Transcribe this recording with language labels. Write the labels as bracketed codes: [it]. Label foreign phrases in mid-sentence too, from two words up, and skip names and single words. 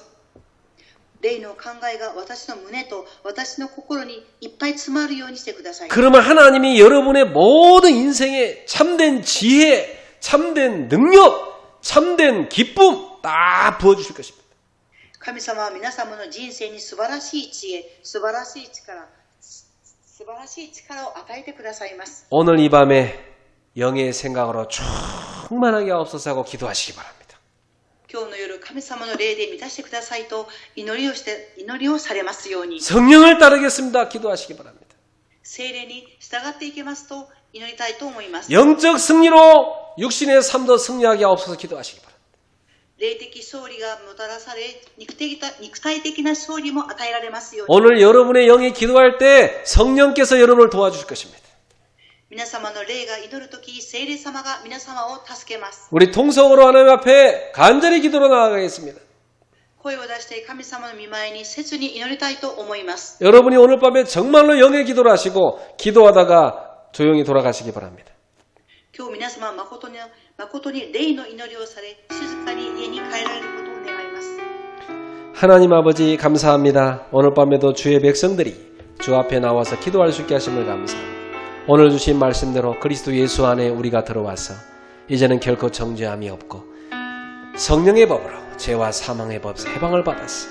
[ja] 霊の考えが私の胸と私の心にいっぱい詰まるようにしてください。 [ko] 그러면 하나님이 여러분의 모든 인생에 참된 지혜, 참된 능력, 참된 기쁨 다 부어주실 것입니다. [ja] 神様は皆様の人生に素晴らしい知恵、素晴らしい力を与えてくださいます。 [ko] 오늘 이 밤에 영의 생각으로 충만하게 하옵소서 하고 기도하시기 바랍니다. [ja] 今日の夜、神様の霊で満たしてくださいと祈りをされますように。 [ko] 성령을 따르겠습니다. 기도하시기 바랍니다. [ja] 聖霊に従っていきますと祈りたいと思います。 [ko] 영적 승리로 육신의 삶도 승리하게 하옵소서 기도하시기 바랍니다. [ja] 霊的勝利がもたらされ、肉体的な勝利も与えられますように。 [ko] 오늘 여러분의 영이 기도할 때 성령께서 여러분을 도와주실 것입니다. [ja] 皆様の霊が祈るとき、聖霊様が皆様を助けます。 [ko] 우리 통성으로 하나님 앞에 간절히 기도로 나아가겠습니다. [ja] 声を出して神様の御前に切に祈りたいと思います。 [ko] 여러분이 오늘 밤에 정말로 영의 기도를 하시고 기도하다가 조용히 돌아가시기 바랍니다. [ja] 今日皆様は誠に霊の祈りをされ、静かに家に帰られることを願います。 [ko] 하나님 아버지 감사합니다. 오늘 밤에도 주의 백성들이 주 앞에 나와서 기도할 수 있게 하심을 감사합니다. 오늘 주신 말씀대로 그리스도 예수 안에 우리가 들어와서 이제는 결코 정죄함이 없고 성령의 법으로 죄와 사망의 법에서 해방을 받았어.